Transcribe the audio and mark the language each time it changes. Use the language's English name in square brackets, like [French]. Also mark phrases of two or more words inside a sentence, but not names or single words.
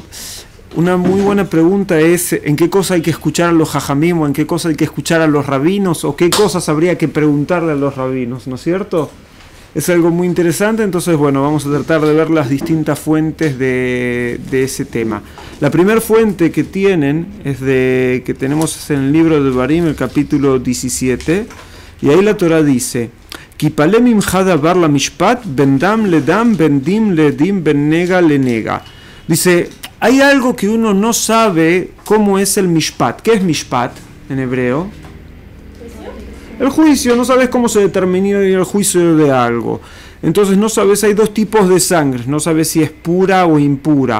[Spanish] Una muy buena pregunta es ¿en qué cosa hay que escuchar a los jajamim o en qué cosa hay que escuchar a los rabinos o qué cosas habría que preguntarle a los rabinos, ¿no es cierto? Es algo muy interesante, entonces bueno, vamos a tratar de ver las distintas fuentes de ese tema. La primera fuente que tienen es que tenemos en el libro de Barim, el capítulo 17, y ahí la Torah dice: [Hebrew] כי יפלא ממך דבר למשפט, בין דם לדם, בין דין לדין, בין נגע לנגע. Dice, hay algo que uno no sabe cómo es el mishpat. ¿Qué es mishpat en hebreo? El juicio, no sabes cómo se determina el juicio de algo. Entonces no sabes, hay dos tipos de sangre, no sabes si es pura o impura.